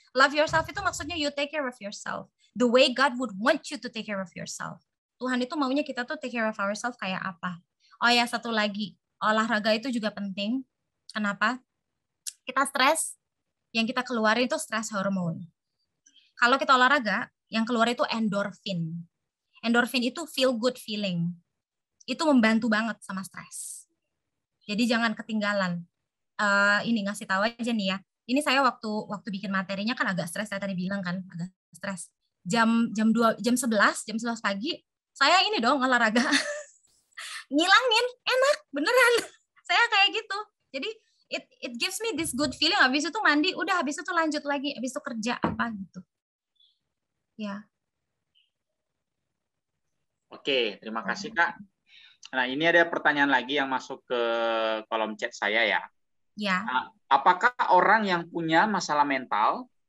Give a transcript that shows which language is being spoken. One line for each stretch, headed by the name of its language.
English: Love yourself
Indonesian: itu maksudnya
English: you take care of yourself. The way God would want you to take care of yourself.
Indonesian: Tuhan itu maunya kita tuh
English: take care of ourselves
Indonesian: kayak apa. Oh ya, satu lagi. Olahraga itu juga penting. Kenapa? Kita stres, yang kita keluarin itu stres hormone. Kalau kita olahraga, yang keluar itu endorfin. Endorfin itu feel good feeling. Itu membantu banget sama stres. Jadi jangan ketinggalan. Ini ngasih tahu aja nih ya. Ini saya waktu bikin materinya kan agak stres, saya tadi bilang kan agak stres. Jam 11 pagi saya ini dong olahraga. Ngilangin, enak beneran. Saya kayak gitu.
English: Jadi it gives me this good feeling.
Indonesian: Habis itu mandi, udah habis itu lanjut lagi, habis itu kerja apa gitu. Ya. Oke, terima kasih Kak. Nah, ini ada pertanyaan lagi yang masuk ke kolom chat saya ya. Ya. Apakah orang yang punya masalah mental